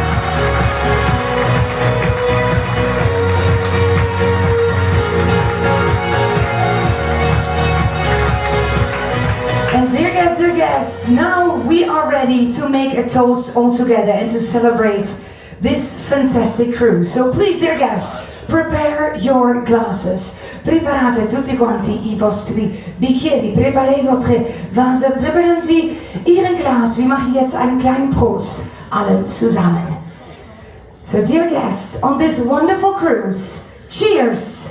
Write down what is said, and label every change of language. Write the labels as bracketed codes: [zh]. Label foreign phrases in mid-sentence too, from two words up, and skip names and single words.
[en] And dear guests, now we are ready to make a toast all together and to celebrate this fantastic cruise. So please, dear guests, prepare your glasses. [it] Preparate tutti quanti I vostri bicchieri. [fr] Preparez votre vase. [de] Preparen Sie Ihren Glas. Wir machen jetzt einen kleinen Prost. Alle zusammen. [en] So dear guests, on this wonderful cruise, cheers!